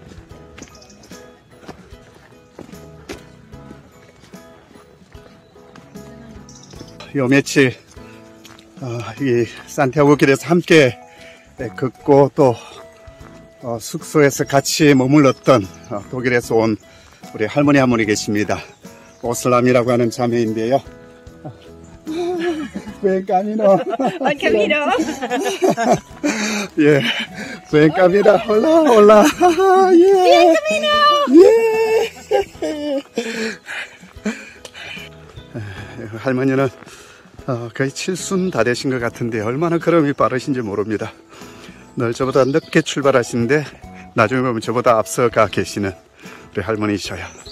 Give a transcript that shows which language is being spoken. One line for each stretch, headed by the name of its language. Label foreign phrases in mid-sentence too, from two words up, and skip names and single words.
Korean: 요 며칠 이 산티아고 길에서 함께 걷고 또 숙소에서 같이 머물렀던 독일에서 온 우리 할머니 한 분이 계십니다. 오슬람이라고 하는 자매인데요.
Spanish: Buen camino. Buen camino. 예, buen camino. Hola, hola. Buen camino.
Korean: 예. 할머니는 거의 7순 다 되신 것 같은데 얼마나 걸음이 빠르신지 모릅니다. 늘 저보다 늦게 출발하시는데 나중에 보면 저보다 앞서가 계시는 우리 할머니셔요.